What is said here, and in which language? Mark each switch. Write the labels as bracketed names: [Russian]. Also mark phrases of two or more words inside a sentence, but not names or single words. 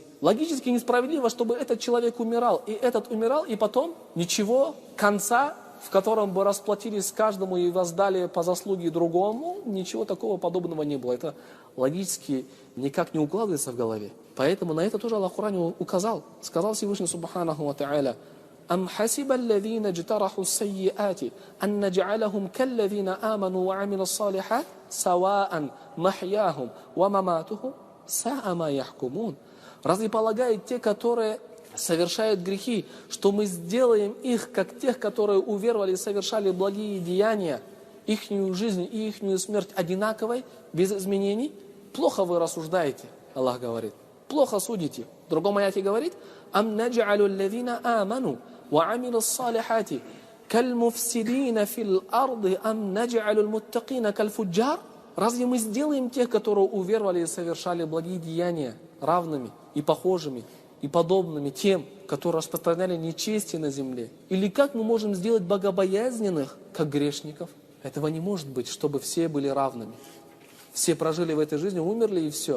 [Russian] Логически несправедливо, чтобы этот человек умирал. И этот умирал, и потом ничего, конца, в котором бы расплатились каждому и воздали по заслуге другому, ничего такого подобного не было. Это логически никак не укладывается в голове. Поэтому на это тоже Аллах в Коране указал. Сказал Всевышний [Arabic] سبحانه وتعالى: «أم حسب الذين اجترحوا السيئات أن نجعلهم كالذين آمنوا وعملوا الصالحات سواء محياهم ومماتهم ساء ما يحكمون». [Russian] Разве полагают те, которые совершают грехи, что мы сделаем их, как тех, которые уверовали и совершали благие деяния, ихнюю жизнь и ихнюю смерть одинаковой, без изменений? Плохо вы рассуждаете, Аллах говорит. Плохо судите. В другом аяте говорит: [Arabic] «أم نجعل الذين آمنوا وعملوا الصالحات كالمفسدين في الأرض أم نجعل المتقين كالفجار». [Russian] Разве мы сделаем тех, которые уверовали и совершали благие деяния, равными и похожими и подобными тем, которые распространяли нечестие на земле? Или как мы можем сделать богобоязненных, как грешников? Этого не может быть, чтобы все были равными. Все прожили в этой жизни, умерли и все.